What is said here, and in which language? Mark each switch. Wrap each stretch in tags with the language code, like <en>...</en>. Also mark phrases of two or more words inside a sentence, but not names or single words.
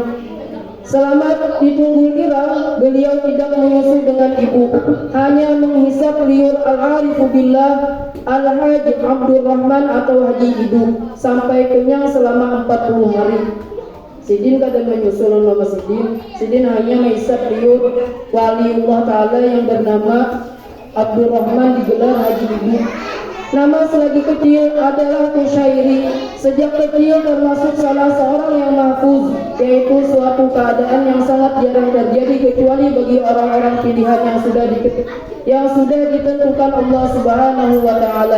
<id>Selama di Tunggul Irang, beliau tidak menyusu dengan ibu, hanya menghisap liur</id> <ar>العارف بالله</ar> <id>Al-Haji Abdul Rahman atau Haji Idu sampai kenyang selama 40 hari.</id> <bjn>Sidin kada</bjn> <id>menyusul nama Sidin hanya menghisap liur</id> <ar>ولي الله تعالى</ar> <id>yang bernama Abdul Rahman digelar Haji Idu. Nama selagi kecil adalah Kusyairi. Sejak kecil termasuk salah seorang yang mahfuz, yaitu suatu keadaan yang sangat jarang terjadi kecuali bagi orang-orang pilihan yang sudah ditentukan Allah</id> <ar>سبحانه وتعالى.</ar>